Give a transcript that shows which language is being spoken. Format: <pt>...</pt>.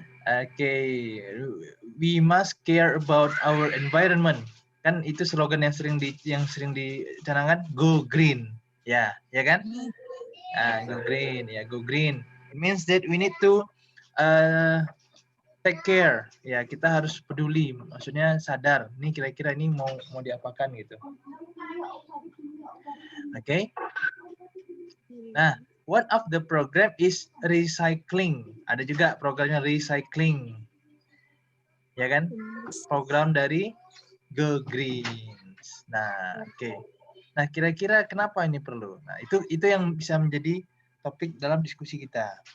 <en>Oke, we must care about our environment.</en> <id>Kan itu slogan yang sering dicanangkan, go green. Ya kan? Go green, ya go green.</id> <en>It means that we need to take care.</en> <id>Ya, kita harus peduli. Maksudnya sadar. Ini kira-kira ini mau diapakan gitu. Oke.</id> <en>Nah, one of the program is recycling.</en> <id>Ada juga programnya recycling. Ya kan? Program dari Go Greens. Nah, oke. Nah, kira-kira kenapa ini perlu? Nah, itu yang bisa menjadi topik dalam diskusi kita.</id>